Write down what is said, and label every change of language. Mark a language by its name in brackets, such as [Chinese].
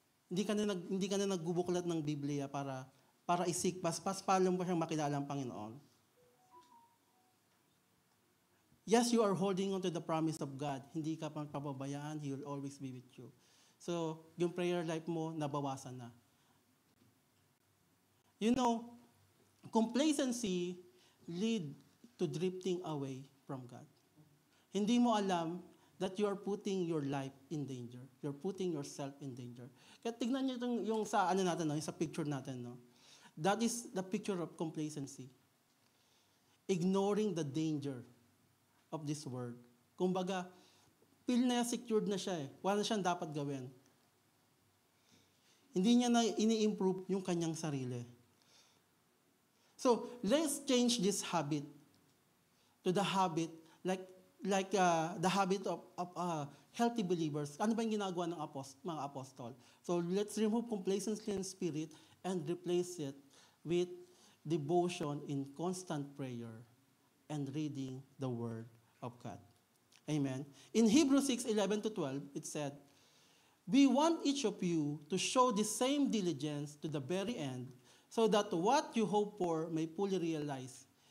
[Filipino] Hindi ka na nagbubuklat ng Biblia para isik, paano mo siyang makilala ang Panginoon. [English] Yes, you are holding on to the promise of God. [Filipino] Hindi ka pang pababayaan, [English] He will always be with you. [Filipino] So, yung prayer life mo, nabawasan na. [English] You know, complacency lead to drifting away from God. [Filipino] Hindi mo alam [English] that you are putting your life in danger. You're putting yourself in danger. [Filipino] Kaya tignan niyo yung sa natin, yung sa picture natin, no? [English] That is the picture of complacency. Ignoring the danger of this world. [Filipino] Kumbaga, feel na secured na siya eh. Wala na siyang dapat gawin. Hindi niya na ini-improve yung kanyang sarili. [English] So, let's change this habit to the habit like the habit of healthy believers. [Filipino] Ano ba yung ginagawa ng mga apostol? [English] So, let's remove complacency in spirit and replace it with devotion in constant prayer and reading the Word of God. Amen. In Hebrews 6:11-12, it said, we want each of you to show the same diligence to the very end, so that what you hope for may fully realize.